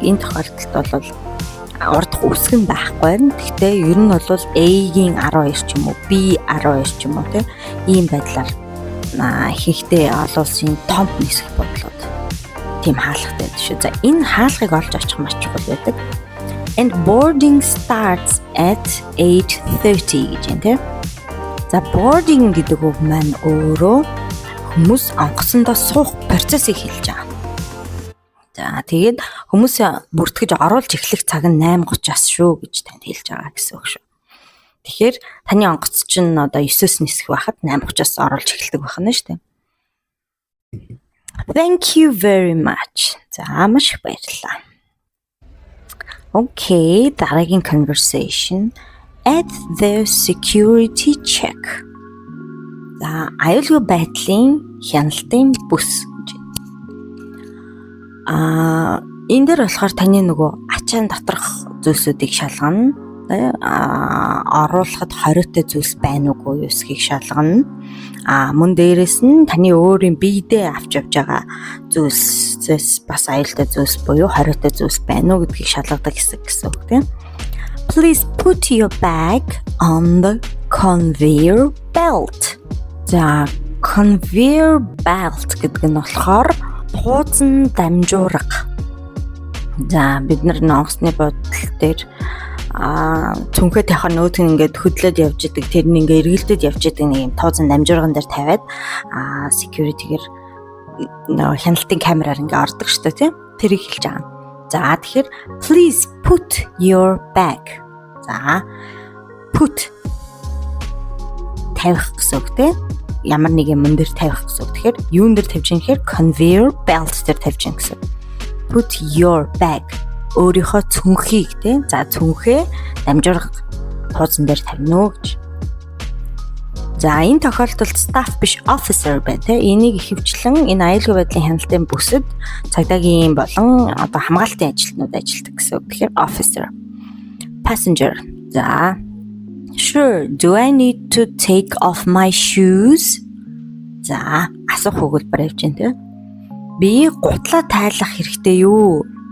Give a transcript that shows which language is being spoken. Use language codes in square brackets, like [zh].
[mn] Энэ тохиолдолд бол урд үсгэн байхгүй. Гэхдээ ер нь бол A-гийн 12 ч юм уу, B 12 ч юм уу тийм ийм байдлаар ихэнхдээ олон улсын том нисэх бодлоод тийм хаалгатай байдаг шүү. За энэ хаалгыг олж очих маш чухал байдаг. [en] And boarding starts at 8:30 [mn] гэж байна тийм. За boarding гэдэг үг маань өөрөө хүмүүс онгоцондоо суух процессыг хэлж байгаа. За тэгээд хүмүүсээ бүртгэж оруулж эхлэх цаг нь 8:30-аас шүү гэж танд хэлж байгаа гэсэн үг шүү. Тэгэхээр таны онгоц чинь одоо 9-с нисэх байхад 8:30-аас оруулж эхэлдэг байх нь шүү дээ. [en] Thank you very much. [mn] За маш их баярлалаа. [en] Okay, [mn] дараагийн [en] conversation at the security check. [mn] За аюулгүй байдлын хяналтын бүс гэж байна. Энэ дээр болохоор таны нөгөө ачаан доторх зүйлсүүдийг шалгана. Оруулахад хориотой зүйлс байна уугүй юу эсхийг шалгана. Мөн дээрэс нь таны өөрийн биедээ авч явж байгаа зүйлсээс бас аюултай зүйлс буюу хориотой зүйлс байна уу гэдгийг шалгадаг гэсэн үг тийм. [en] Please put your bag on the conveyor belt. [mn] За conveyor belt гэдэг нь болохоор хуудсан дамжуурга. За бид нар онгоцны бодол дээр цүнхээ тавих нөөдг нь ингээд хөдлөд явж идэг тэр нь ингээд эргэлдээд явж идэг нэг юм тууцан дамжуурган дээр тавиад security-гээр хяналтын камераар ингээд ордог шүү дээ тийм тэрийг хэлж байгаа. За тэгэхээр [en] please put your bag. [mn] За put тавих гэсэн үг тийм ямар нэг юм дээр тавих гэсэн үг. Тэгэхээр юун дээр тавьж юм гэхээр conveyor belt дээр тавьж юм гэсэн. [en] Put your bag [mn] өөрийнхөө цүнхийг тийм за цүнхээ дамжуурга тууцан дээр тавина уу гэж. За энэ тохиолдолд staff биш officer байна тийм энийг ихэвчлэн энэ аюулгүй байдлын хяналтын бүсэд цагдаагийн болон одоо хамгаалтын ажилтнууд ажилладаг гэсэн үг. Тэгэхээр officer. [en] Passenger. За sure, do I need to take off my shoes? [mn] За асуух өгүүлбэр явж байна тийм. Би гутлаа тайлах хэрэгтэй юу?